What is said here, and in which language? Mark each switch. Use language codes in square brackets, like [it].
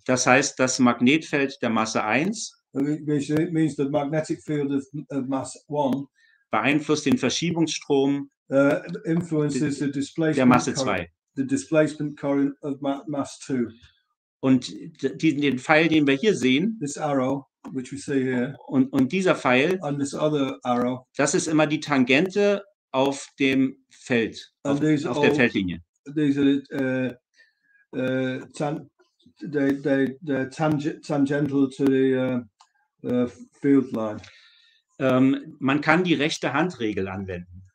[de] Das heißt, das Magnetfeld der Masse 1 [en] it means the magnetic field of mass 1 [de] beeinflusst den Verschiebungsstrom [en] influences the displacement [de] der Masse 2. [en] The displacement current of mass 2. [de] Und den Pfeil, den wir hier sehen, [en] this arrow, which we see here, [de] und dieser Pfeil, [en] and this other arrow, [de] das ist immer die Tangente auf dem Feld, auf der Feldlinie. [en] These are they're tangential to the field line. [de] Man kann die rechte Handregel anwenden.